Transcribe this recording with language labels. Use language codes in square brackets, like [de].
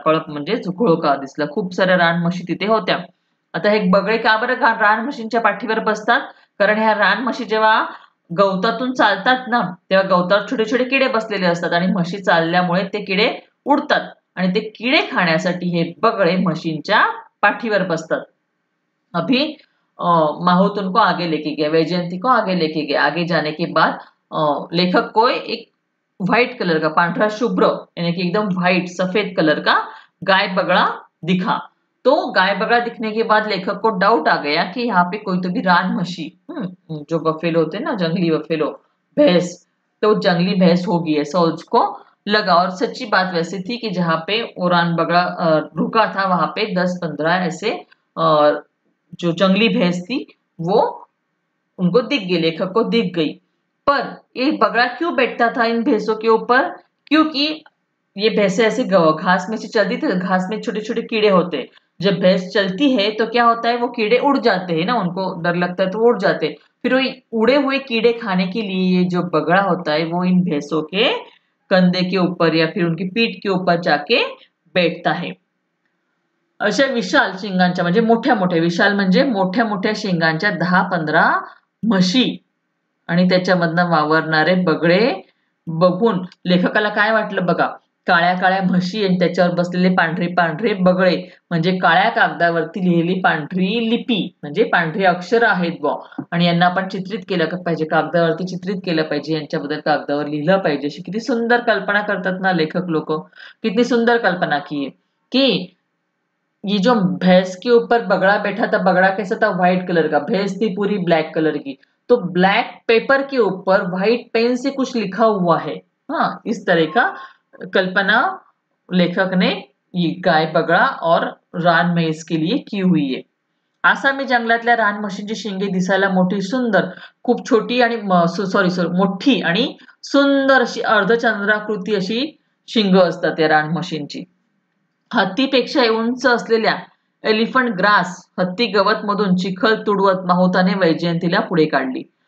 [mr] कळप म्हणजे घोळका दिसला. खूप साऱ्या रान म्हशी तिथे होत्या. आता हे बगळे का बरं रान म्हशींच्या पाठीवर बसतात? कारण ह्या रान म्हशी जेव्हा गवतातून चालतात ना तेव्हा गवतावर छोटे छोटे किडे बसलेले असतात आणि म्हशी चालल्यामुळे ते किडे उडतात आणि ते किडे खाण्यासाठी हे बगळे म्हशींच्या पाठीवर बसतात. [hi] अभी माहुत उनको आगे लेके गए, वैजयंती को आगे लेके गए. आगे जाने के बाद लेखक को एक व्हाइट कलर का [mr] पांढरा शुभ्र [hi] यानी कि एकदम व्हाइट सफेद कलर का गाय बगड़ा दिखा. तो गाय बगड़ा दिखने के बाद लेखक को डाउट आ गया कि यहाँ पे कोई तो भी रान मशी जो बफेलो होते हैं ना, जंगली बफेलो भैंस, तो जंगली भैंस होगी ऐसा उसको लगा. और सच्ची बात वैसे थी कि जहाँ पे वो रान बगड़ा रुका था वहां पे 10-15 ऐसे जो जंगली भैंस थी वो उनको दिख गई, लेखक को दिख गई. पर ये बगड़ा क्यों बैठता था इन भैंसों के ऊपर? क्योंकि ये भैंसे ऐसे घास में से चलती थी. घास में छोटे छोटे कीड़े होते हैं. जब भैंस चलती है तो क्या होता है, वो कीड़े उड़ जाते हैं ना, उनको डर लगता है तो उड़ जाते हैं. फिर वो उड़े हुए कीड़े खाने के लिए ये जो बगड़ा होता है वो इन भैंसों के कंधे के ऊपर या फिर उनकी पीठ के ऊपर जाके बैठता है. [mr] अशा विशाल शिंगांच्या म्हणजे मोठ्या मोठ्या, विशाल म्हणजे मोठ्या मोठ्या शिंगांच्या 10-15 म्हशी आणि त्याच्यामधनं वावरणारे बगळे बघून लेखकाला काय वाटलं बघा. काळ्या काळ्या म्हशी आणि त्याच्यावर बसलेले पांढरे पांढरे बगळे म्हणजे काळ्या कागदावरती लिहिलेली पांढरी लिपी म्हणजे पांढरी अक्षर आहेत बुवा आणि यांना आपण चित्रित केलं पाहिजे, कागदावरती चित्रित केलं पाहिजे, यांच्याबद्दल कागदावर लिहिलं पाहिजे. अशी किती सुंदर कल्पना करतात ना लेखक लोक. किती सुंदर कल्पना की [hi] ये जो भैंस के ऊपर बगड़ा बैठा था, बगड़ा कैसा था, व्हाइट कलर का, भैंस थी पूरी ब्लैक कलर की, तो ब्लैक पेपर के ऊपर व्हाइट पेन से कुछ लिखा हुआ है। हाँ, इस तरह का कल्पना लेखक ने ये गाय, बगळा और रान म्हैस के लिए की हुई [mr] आहे. आसामी जंगलातल्या रान म्हशींची शिंगे दिसायला मोठी, सुंदर, खूप छोटी आणि सॉरी सॉरी मोठी आणि सुंदर अशी अर्धचंद्राकृती अशी शिंग असतात या रान म्हशींची. हत्तीपेक्षा उंच असलेल्या एलिफंट ग्रास हत्ती गवत मधून चिखल तुडवत माहुताने वैजयंतीला पुढे काढली.